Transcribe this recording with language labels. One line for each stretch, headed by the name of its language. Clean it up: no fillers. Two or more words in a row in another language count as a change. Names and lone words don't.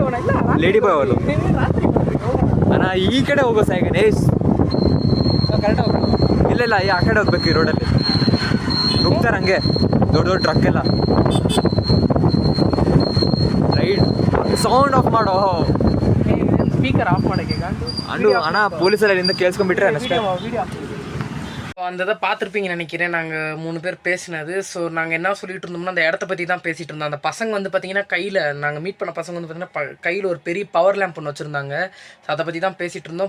English: lady boy
Kannada: ಅವಳು. ನಾ ಈ ಕಡೆ ಹೋಗೋ ಸಾಯ್ಗನೆ. ಕರೆಕ್ಟ್ ಹೋಗ್ಬೇಕು. ಇಲ್ಲ ಆ ಕಡೆ ಹೋಗ್ಬೇಕು. ಈ ರೋಡಲ್ಲಿ ನುಗ್ತಾರೆ ಹಂಗೆ ದೊಡ್ಡ ಟ್ರಕ್ ಎಲ್ಲ.
English: ride sound off
Kannada: ಮಾಡೋ.
English: speaker off
Kannada: ಮಾಡಕ್ಕೆ
Tamil: அண்ணா போலீஸார் இருந்து கேள்ஸ்ಕೊಂಡ್ಬಿಟ್ರೆ ಅಷ್ಟೇ. அந்த பார்த்துருப்பீங்க நினைக்கிறேன். நாங்கள் 3 பேர் பேசினது. ஸோ நாங்கள் என்ன சொல்லிட்டு இருந்தோம்னா அந்த இடத்த பற்றி தான் பேசிகிட்டு இருந்தோம். அந்த பசங்க வந்து பார்த்திங்கன்னா கையில், நாங்கள் மீட் பண்ண பசங்க வந்து பார்த்திங்கன்னா கையில் ஒரு பெரிய பவர் லேம்ப் ஒன்று வச்சுருந்தாங்க. ஸோ அதை பற்றி தான் பேசிகிட்டு இருந்தோம்.